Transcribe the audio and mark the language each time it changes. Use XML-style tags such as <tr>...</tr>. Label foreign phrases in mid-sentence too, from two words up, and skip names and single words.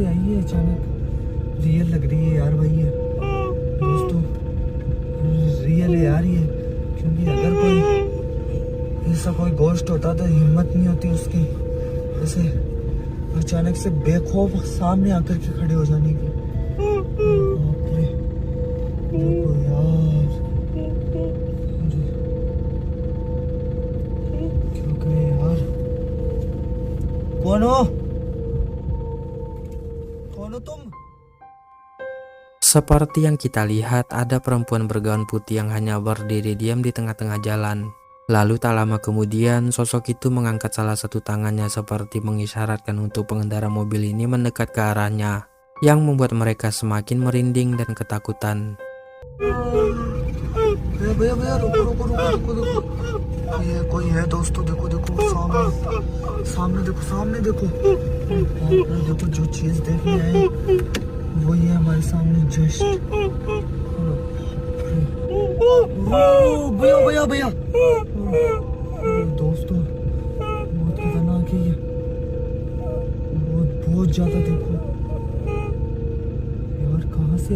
<hi>आई है अचानक रियल लग रही है यार भाई ये दोस्तों रियल है यार ये क्योंकि अगर कोई ऐसा कोई गोश्त होता तो हिम्मत नहीं होती उसकी ऐसे अचानक से बेखौफ सामने आकर के खड़े हो जाने की। बाप रे देखो यार क्या करे यार। कौन हो तुम?</hi> <id>Seperti yang kita lihat, ada perempuan bergaun putih yang hanya berdiri diam di tengah-tengah jalan. Lalu tak lama kemudian, sosok itu mengangkat salah satu tangannya seperti mengisyaratkan untuk pengendara mobil ini mendekat ke arahnya, yang membuat mereka semakin merinding dan ketakutan.</id> <hi>भैया रुको ये कोई है दोस्तों देखो सामने देखो जो चीज देखने आए वो ये हमारे सामने जस्ट भैया दोस्तों बहुत खतरनाक है ये बहुत ज्यादा देखो यार कहाँ से</hi>